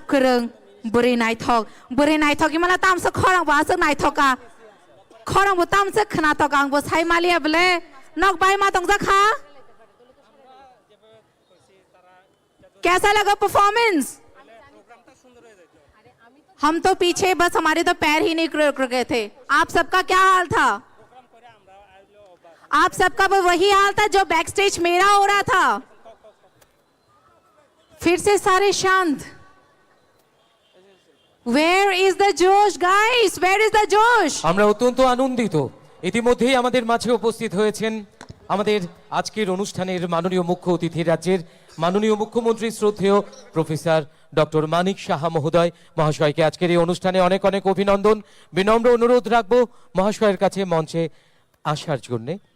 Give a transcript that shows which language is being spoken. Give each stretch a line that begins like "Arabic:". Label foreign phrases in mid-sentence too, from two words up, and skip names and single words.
Kok Borok: kereng buri naithok imala tamsa khorang ba sa naithoka khorang bo tamsa khna to gang bo sai malia bele nok bai ma tongja kha
Hindi: कैसा लगा परफॉर्मेंस? हम तो पीछे बस हमारे तो पैर ही नहीं रुक गए थे। आप सबका क्या हाल था? आप सबका वो वही हाल था जो
English: back stage
Hindi: मेरा हो रहा था। फिर से सारे शांत।
English: Where is the जोश guys? Where is the जोश?
Bangla: আমরা অত্যন্ত আনন্দিত ইতিমধ্যেই আমাদের মাঝে উপস্থিত হয়েছেন আমাদের আজকের অনুষ্ঠানের মাননীয় মুখ্য অতিথি রাজ্যের মাননীয় মুখ্যমন্ত্রী শ্রদ্ধেয় প্রফেসর ডক্টর মানিক সাহা মহাশয়কে আজকের এই অনুষ্ঠানে অনেক অনেক অভিনন্দন বিনম্র অনুরোধ রাখবো মহাশয়ের কাছে মঞ্চে আসার জন্য।